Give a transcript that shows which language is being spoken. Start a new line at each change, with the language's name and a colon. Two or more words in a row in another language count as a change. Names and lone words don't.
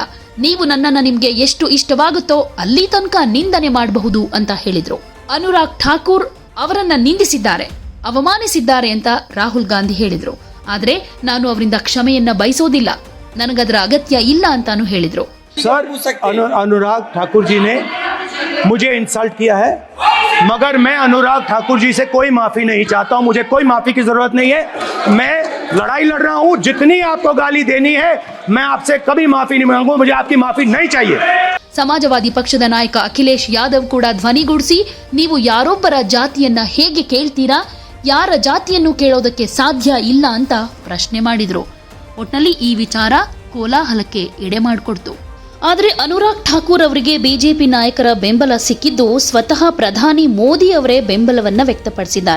Kannada: ನೀವು ನನ್ನನ್ನ ನಿಮ್ಗೆ ಎಷ್ಟು ಇಷ್ಟವಾಗುತ್ತೋ ಅಲ್ಲಿ ತನಕ ನಿಂದನೆ ಮಾಡಬಹುದು ಅಂತ ಹೇಳಿದ್ರು. ಅನುರಾಗ್ ಠಾಕೂರ್ ಅವರನ್ನ ನಿಂದಿಸಿದ್ದಾರೆ, ಅವಮಾನಿಸಿದ್ದಾರೆ ಅಂತ ರಾಹುಲ್ ಗಾಂಧಿ ಹೇಳಿದ್ರು. ಆದ್ರೆ ನಾನು ಅವರಿಂದ ಕ್ಷಮೆಯನ್ನ ಬಯಸೋದಿಲ್ಲ, ನನಗದರ ಅಗತ್ಯ ಇಲ್ಲ ಅಂತಾನು ಹೇಳಿದ್ರು.
Hindi: सर अनुराग ठाकुर जी ने मुझे इंसल्ट किया है, मगर मैं अनुराग ठाकुर जी से कोई माफी नहीं चाहता हूं। मुझे कोई माफी की जरूरत नहीं है। मैं लड़ाई लड़ रहा हूं, जितनी आपको गाली देनी है मैं आपसे कभी माफी नहीं मांगूंगा, मुझे आपकी माफी नहीं चाहिए।
Kannada: ಸಮಾಜವಾದಿ ಪಕ್ಷದ ನಾಯಕ ಅಖಿಲೇಶ್ ಯಾದವ್ ಕೂಡ ಧ್ವನಿಗೂಡಿಸಿ, ನೀವು ಯಾರೊಬ್ಬರ ಜಾತಿಯನ್ನ ಹೇಗೆ ಕೇಳ್ತೀರಾ, ಯಾರ ಜಾತಿಯನ್ನು ಕೇಳೋದಕ್ಕೆ ಸಾಧ್ಯ ಇಲ್ಲ ಅಂತ ಪ್ರಶ್ನೆ ಮಾಡಿದ್ರು. ಒಟ್ನಲ್ಲಿ ಈ ವಿಚಾರ ಕೋಲಾಹಲಕ್ಕೆ ಎಡೆ ಮಾಡಿಕೊಡ್ತು. ಆದರೆ ಅನುರಾಗ್ ಠಾಕೂರ್ ಅವರಿಗೆ ಬಿಜೆಪಿ ನಾಯಕರ ಬೆಂಬಲ ಸಿಕ್ಕಿದ್ದು ಸ್ವತಃ ಪ್ರಧಾನಿ ಮೋದಿ ಅವರೇ ಬೆಂಬಲವನ್ನ ವ್ಯಕ್ತಪಡಿಸಿದ್ದಾರೆ.